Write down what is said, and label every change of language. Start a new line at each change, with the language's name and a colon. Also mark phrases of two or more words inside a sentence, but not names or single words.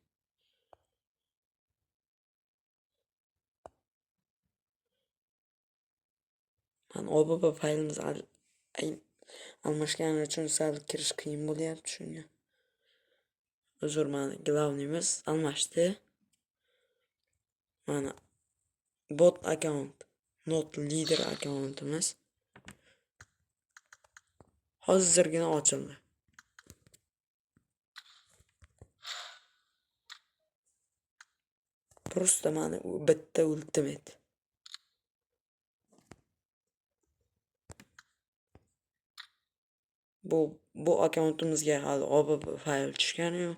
Uzbek: Men OBB faylimiz almashgani uchun sal kirish qiyin bo'lyapti shunga. Uzr, mana glavnimiz almashdi. Mana
English: bot account, not leader
Uzbek: akkauntimiz hozirgina ochildi. Prosta mana bitta ultimate. Bu akkauntimizga hali OBB fayl tushgani yo'q.